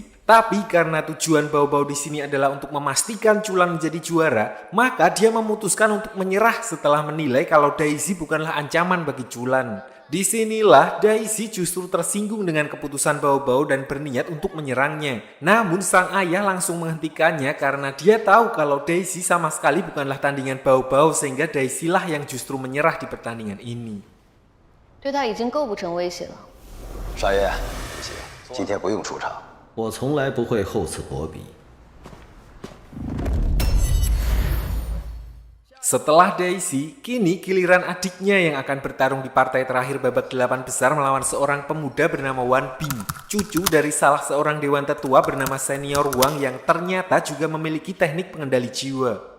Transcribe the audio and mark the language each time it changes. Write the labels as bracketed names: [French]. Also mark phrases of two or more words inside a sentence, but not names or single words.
[Indonesian] Tapi karena tujuan Bao Bao di sini adalah untuk memastikan Chulan menjadi juara, maka dia memutuskan untuk menyerah setelah menilai kalau Daisy bukanlah ancaman bagi Chulan. Disinilah Daisy justru tersinggung dengan keputusan Bao Bao dan berniat untuk menyerangnya. Namun sang ayah langsung menghentikannya karena dia tahu kalau Daisy sama sekali bukanlah tandingan Bao Bao, sehingga Daisy lah yang justru menyerah di pertandingan ini. [Chinese] 对他已经构不成威胁了。少爷，不行，今天不用出场。我从来不会厚此薄彼。 [Indonesian] Setelah Daisy, kini giliran adiknya yang akan bertarung di partai terakhir babak 8 besar melawan seorang pemuda bernama Wan Bing, cucu dari salah seorang dewan tetua bernama Senior Wang yang ternyata juga memiliki teknik pengendali jiwa.